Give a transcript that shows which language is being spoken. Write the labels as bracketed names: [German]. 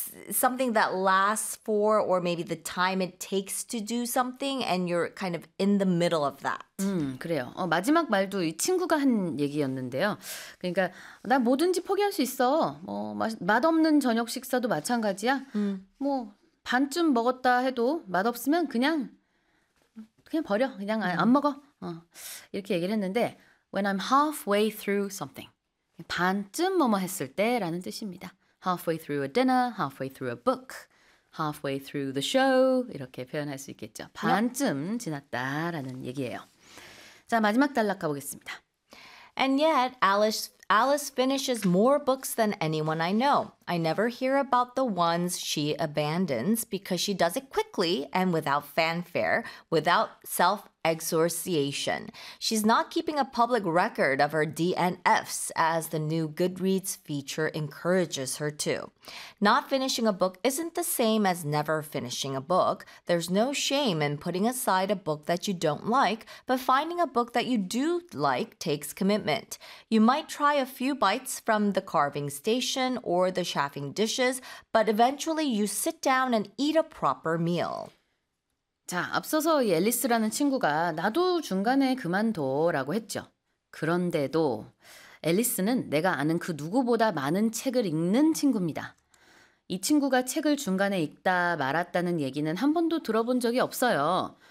[English] Something that lasts for, or maybe the time it takes to do something, and you're kind of in the middle of that. [Korean] 그래요. 마지막 말도 이 친구가 한 얘기였는데요. 그러니까 나 뭐든지 포기할 수 있어. 뭐 맛없는 저녁 식사도 마찬가지야. 뭐 반쯤 먹었다 해도 맛없으면 그냥 버려. 그냥 안 먹어. 이렇게 얘기를 했는데 [English] when I'm halfway through something. [Korean] 반쯤 뭐뭐 했을 때라는 뜻입니다. [English] Halfway through a dinner, halfway through a book. Halfway through the show [Korean] 이렇게 표현할 수 있겠죠. 반쯤 지났다라는 얘기예요. 자, 마지막 단락 가보겠습니다. [English] And yet, Alice finishes more books than anyone I know. I never hear about the ones she abandons because she does it quickly and without fanfare, without self-exorciation. She's not keeping a public record of her DNFs, as the new Goodreads feature encourages her to. Not finishing a book isn't the same as never finishing a book. There's no shame in putting aside a book that you don't like, but finding a book that you do like takes commitment. You might try a few bites from the carving station or the chafing dishes, but eventually you sit down and eat a proper meal. [Korean] 자, 앞서서 이 앨리스라는 친구가 나도 중간에 그만둬라고 했죠. 그런데도 앨리스는 내가 아는 그 누구보다 많은 책을 읽는 친구입니다. 이 친구가 책을 중간에 읽다 말았다는 얘기는 한 번도 들어본 적이 없어요.